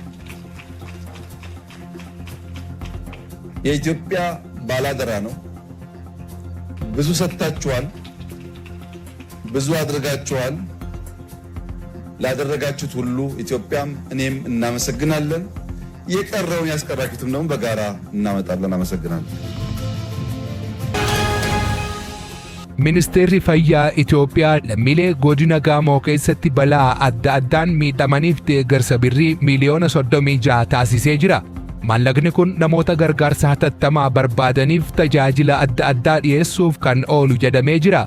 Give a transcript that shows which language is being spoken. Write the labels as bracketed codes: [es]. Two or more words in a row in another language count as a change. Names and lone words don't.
[am] የኢትዮጵያ ባላደራ ነው። ብዙ ሰጥታችኋል፣ ብዙ አድርጋችኋል። ላደረጋችሁት ሁሉ ኢትዮጵያም እኔም እናመሰግናለን። የቀረውን ያስቀራችሁትም ደግሞ በጋራ እናመጣለን። አመሰግናለሁ። [om] Ministeerri Fayyaa Itoophiyaa lammiilee godina Gaamoo keessatti balaa adda addaan miidhamaniif deeggarsa birrii miliyoona 36 taasisee jira. Maallaqni kun namoota gargaarsa hatattamaa barbaadaniif tajaajila adda addaa dhiyeessuuf kan oolu jedhamee jira.